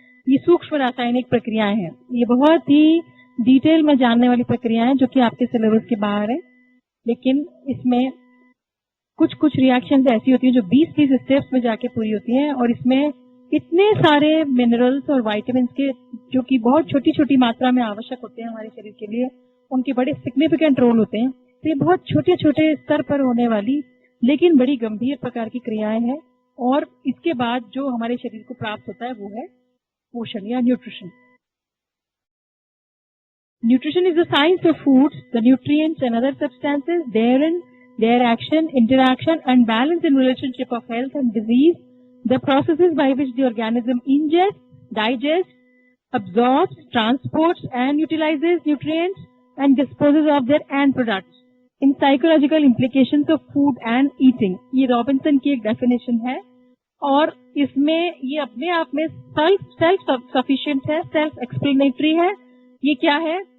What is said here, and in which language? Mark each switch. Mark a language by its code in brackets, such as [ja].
[hi] ये सूक्ष्म रासायनिक प्रक्रियाएं हैं, ये बहुत ही डिटेल में जानने वाली प्रक्रियाएं जो कि आपके सिलेबस के बाहर है, लेकिन इसमें कुछ कुछ रिएक्शंस ऐसी होती हैं जो 20-30 स्टेप्स में जाके पूरी होती हैं और इसमें इतने सारे मिनरल्स और विटामिन के जो कि बहुत छोटी छोटी मात्रा में आवश्यक होते हैं हमारे शरीर के लिए, उनके बड़े सिग्निफिकेंट रोल होते हैं। तो ये बहुत छोटे छोटे स्तर पर होने वाली लेकिन बड़ी गंभीर प्रकार की क्रियाएं हैं और इसके बाद जो हमारे शरीर को प्राप्त होता है वो है पोषण या nutrition. [en] Nutrition is the science of foods, the nutrients and other substances, their action, interaction and balance in relationship of health and disease, the processes by which the organism ingests, digests, absorbs, transports and utilizes nutrients and disposes of their end products. In psychological implications of food and eating, [hi] ये Robinson की एक definition है और इसमें ये अपने आप में सेल्फ सफिशिएंट है, सेल्फ एक्सप्लेनेटरी है। ये क्या है?